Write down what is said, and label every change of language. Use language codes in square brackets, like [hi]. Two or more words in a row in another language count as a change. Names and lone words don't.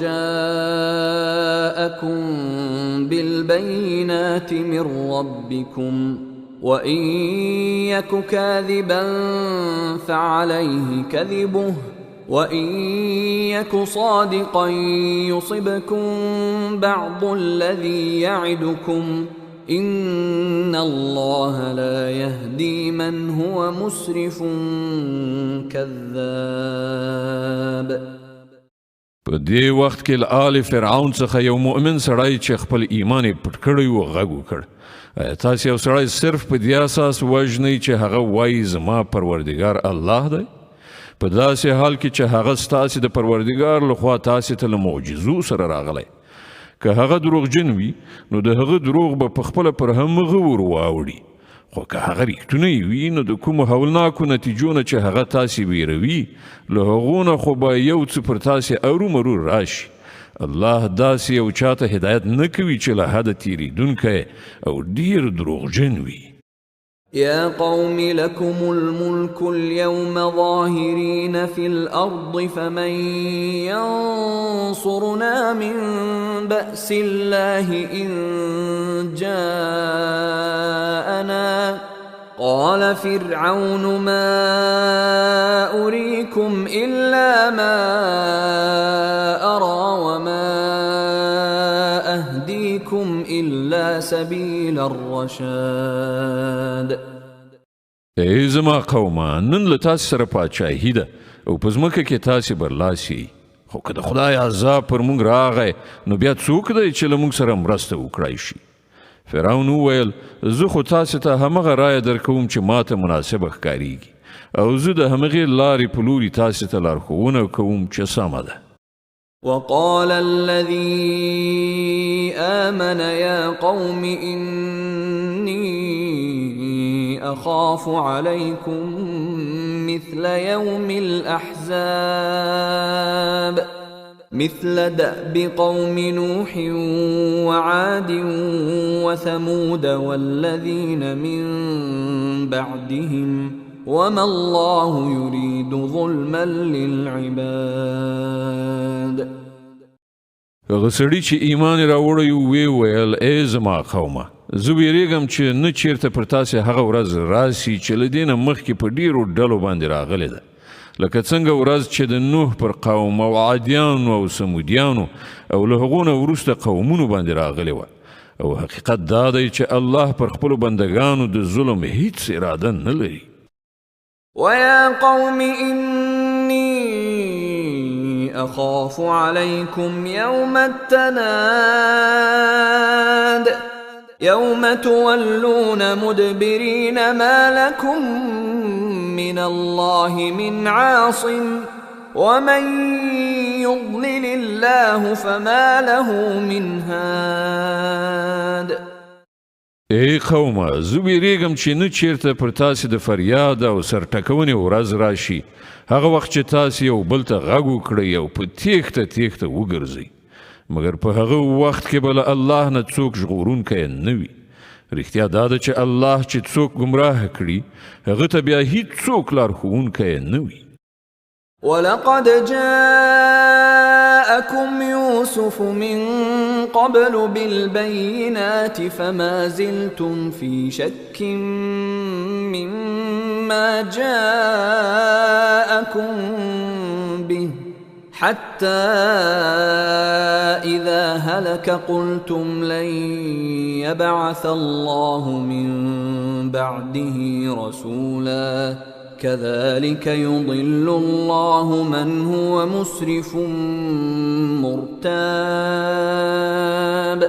[ar] جاءكم بالبينات من ربكم وإن يك كاذبا فعليه كذبه وَإِن يَكُ صَادِقًا يُصِبْكُم بَعْضُ الَّذِي يَعِدُكُمْ إِنَّ اللَّهَ لَا يَهْدِي مَنْ هُوَ مُسْرِفٌ كَذَّابٌ. [ps] په دې وخت کې له آل فرعون څخه یو مؤمن سړی چې خپل ایمان یې پټ کړی و غږ وکړ تاسې یو سړی صرف په دې اساس وژنئ چې هغه وایي زما پروردګار الله دی په داسې حال کې چې هغه ستاسې د پروردګار لخوا تاسې ته له معجزو سره راغلی که هغه دروغجن وي نو د هغه دروغ به په خپله پر همغه ور واوړي خو که هغه ریښتونی وي نو د کومو هولناکو نتیجو نه چې هغه تاسې ویروي له هغو نه خو به یو څه پر تاسې ارومرو راشي. الله داسې یو چاته هدایت نه کوي چې له حده تیریدونکی او ډیر دروغجن وي. [ar] يا قوم لكم الملك اليوم ظاهرين في الأرض فمن ينصرنا من بأس الله إن جاءنا قال فرعون ما أريكم إلا ما أرى وما أهديكم إلا سبيل الرشاد. [ps] ای زما قومه نن له تاسې سره پاچاهي ده او په ځمکه کې تاسې برلاسي خو که د خدای عذاب پر موږ راغی نو بیا څوک دی چې له موږ سره مرسته وکړای شي. فرعون وویل زه خو تاسې ته همغه رایه درکوم چې ماته مناسبه ښکاریږي او زه د همغې لارې په لوري تاسې ته لارښوونه کوم چې سمه ده. [ar] وقال الذي آمن يا قوم إني أخاف عليكم مثل يوم الأحزاب مثل دأب قوم نوح وعاد وثمود والذين من بعدهم وما الله يريد ظلما للعباد. [ps] هغه سړي چې ایمان راوړی وی ویل ای زما قومه زه ویریږم چې نه چیرته پر تاسې هغه ورځ راسي چې له دې نه مخکې په ډیرو ډلو باندې راغلې ده لکه څنګه ورځ چې د نوح پر قوم او عادیانو او سمودیانو او له هغو نه وروسته قومونو باندې راغلې وه او حقیقت دا دی چې الله پر خپلو بندګانو د ظلم هیڅ اراده نه لري. [ar] ويا قوم إني أخاف عليكم يوم التناد يوم تولون مدبرين ما لكم من الله من عاصم ومن يضلل الله فما له من هاد. [ps] ای قومه زه ویریږم چې نه چیرته پر تاسې د فریاد او سرټکونې ورځ راشي هغه وخت چې تاسې یو بل ته غږ وکړئ او په تیښته تیښته وګرځئ مګر په هغه وخت کې به له الله نه څوک ژغورونکی نه وي. رښتیا دا ده چې الله چې څوک ګمراه کړي هغه ته بیا هیڅوک لارښوونکی نه وي. [ar] ولقد جاءكم يوسف من قبل بالبينات فما زلتم في شك مما جاءكم به حتى إذا هلك قلتم لن يبعث الله من بعده رسولا كذلك يضل الله من هو مسرف مرتاب.